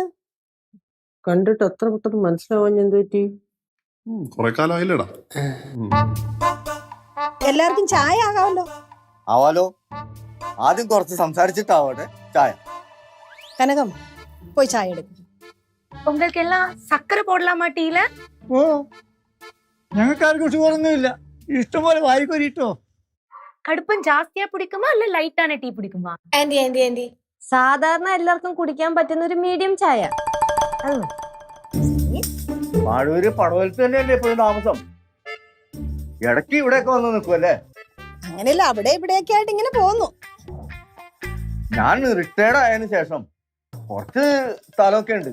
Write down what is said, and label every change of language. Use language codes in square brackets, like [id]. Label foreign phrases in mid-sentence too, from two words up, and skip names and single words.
[ml] കണ്ടിട്ട് എത്ര പെട്ടെന്ന് മനസ്സിലാവാൻ എന്ത് പറ്റി? കുറെ കാലമായില്ലടാ. എല്ലാവർക്കും ചായ ആകാമല്ലോ. ആവാലോ. ആദ്യം കുറച്ച് സംസാരിച്ചിട്ടാവട്ടെ ചായ. കനകം, പോയി ചായ എടുക്കും. [ta] உங்களுக்கு எல்லாம் சக்கரை போடலாமா டீல? [ml] ഓ, ഞങ്ങൾക്കാർക്കും ഷുഗറൊന്നുമില്ല. ഇഷ്ടംപോലെ വായിക്കൊരിട്ടോ. [ta] கடுப்பம் ஜாஸ்தியா பிடிக்குமா இல்ல லைட்டான டீ பிடிக்குமா? [ml] ആന്റി സാധാരണ എല്ലാവർക്കും കുടിക്കാൻ പറ്റുന്ന ഒരു മീഡിയം ചായ. മാഴൂര് പടവലത്ത് തന്നെയല്ലേ എപ്പോഴും താമസം? ഇടയ്ക്ക് ഇവിടെയൊക്കെ വന്ന് നിൽക്കുമല്ലേ? അങ്ങനെയല്ല, അവിടെ ഇവിടെയൊക്കെ ആയിട്ട് ഇങ്ങനെ പോന്നു. ഞാൻ റിട്ടയർഡ് ആയതിനു ശേഷം കുറച്ച് സ്ഥലമൊക്കെ ഉണ്ട്.